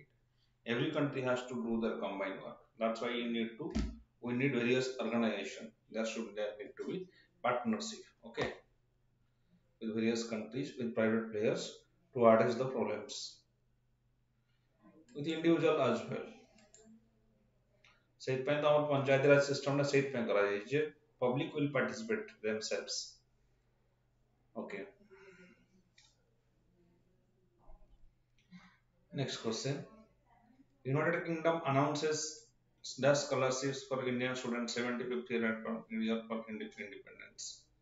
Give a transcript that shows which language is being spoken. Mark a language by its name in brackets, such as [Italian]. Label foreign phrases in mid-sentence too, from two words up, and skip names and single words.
[English] Every country has to do their combined work. That's why we need various organization. There need to be partnership, okay, with various countries, with private players to address the problems, with individual as well. [Odia] ସେଇଥିପାଇଁ ତ ଆମର ପଞ୍ଚାୟତ ରାଜ ସିଷ୍ଟମ ଟା ସେଇଥିପାଇଁ କରାଯାଇଛି ଯେ [English] public will participate themselves. Okay. Next question. United Kingdom announces dash scholarships for Indian students 75th year for independence.